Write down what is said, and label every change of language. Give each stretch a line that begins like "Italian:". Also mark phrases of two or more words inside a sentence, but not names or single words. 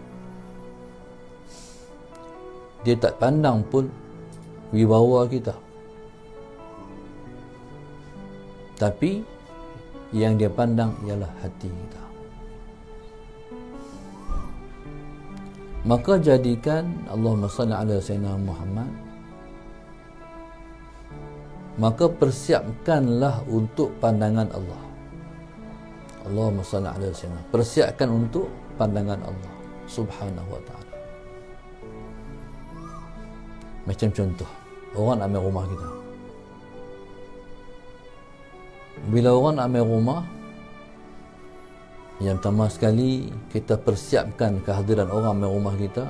Malay: Dia tak pandang pun wibawa kita. Tapi yang dia pandang ialah hati kita. Maka jadikan
Arabic: اللهم صل على سيدنا محمد,
Malay: maka persiapkanlah untuk pandangan Allah.
Arabic: اللهم صل على سيدنا,
Malay: persiapkan untuk pandangan Allah
Arabic: سبحانه وتعالى.
Malay: Macam contoh, orang ambil rumah kita. Bila orang nak ambil rumah, yang pertama sekali kita persiapkan kehadiran orang ambil rumah kita.